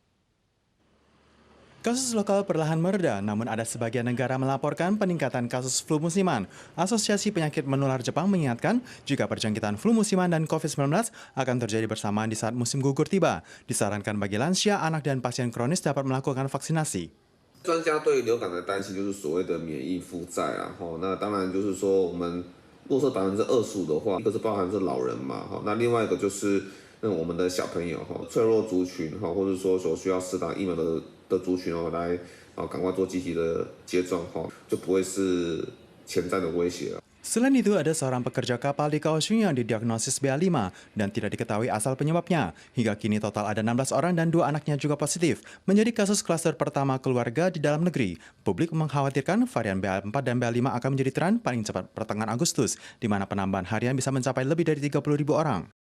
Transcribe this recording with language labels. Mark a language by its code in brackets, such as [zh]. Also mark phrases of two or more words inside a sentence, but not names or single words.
[id] Kasus lokal perlahan mereda, namun ada sebagian negara melaporkan peningkatan kasus flu musiman. Asosiasi Penyakit Menular Jepang mengingatkan jika perjangkitan flu musiman dan COVID-19 akan terjadi bersamaan di saat musim gugur tiba. Disarankan bagi lansia, anak, dan pasien kronis dapat melakukan vaksinasi. [zh] 专家对流感的担心就是所谓的免疫负债啊，那当然就是说我们如果说25%的话，一个是包含是老人嘛，那另外一个就是我们的小朋友脆弱族群或者说所需要施打疫苗的族群来赶快做积极的接种就不会是潜在的威胁。 [id] Selain itu, ada seorang pekerja kapal di Kaohsiung yang didiagnosis BA5 dan tidak diketahui asal penyebabnya. Hingga kini total ada 16 orang dan 2 anaknya juga positif. Menjadi kasus klaster pertama keluarga di dalam negeri. Publik mengkhawatirkan varian BA4 dan BA5 akan menjadi tren paling cepat pertengahan Agustus, di mana penambahan harian bisa mencapai lebih dari 30.000 orang.